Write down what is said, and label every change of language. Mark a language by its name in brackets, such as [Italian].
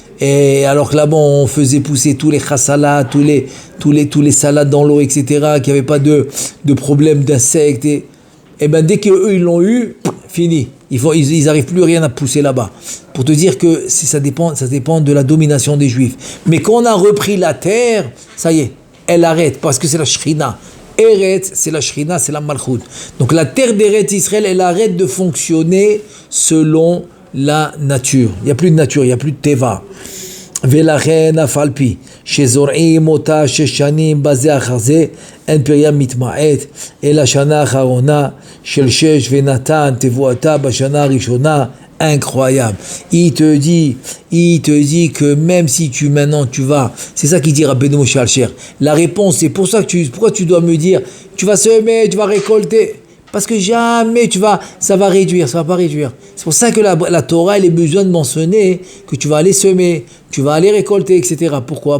[French] Et alors que là-bas on faisait pousser tous les khassalas, tous les salades dans l'eau, etc., qu'il n'y avait pas de problème d'insectes, et ben dès qu'eux ils l'ont eu, fini, ils n'arrivent plus rien à pousser là-bas, pour te dire que ça dépend de la domination des Juifs. Mais quand on a repris la terre, ça y est, elle arrête, parce que c'est la Shrina. Eretz, c'est la Shrina, c'est la Malchut. Donc la terre d'Eretz Israël, elle arrête de fonctionner selon la nature. Il n'y a plus de nature, il n'y a plus de teva. [Hebrew] ולכן אף על פי שזורעים אותה 6 שנים בזה אחר זה, אין פריה מתמעט, אלא שנה האחרונה של 6 ונתן תבואתה בשנה הראשונה. [French] Incroyable. Il te dit que même si tu vas, c'est ça qu'il dit Rabbeinu Moshe Alsher. La réponse, c'est pour ça que pourquoi tu dois me dire, tu vas semer, tu vas récolter. Parce que jamais ça va pas réduire. C'est pour ça que la Torah, elle a besoin de mentionner que tu vas aller semer, tu vas aller récolter, etc. Pourquoi?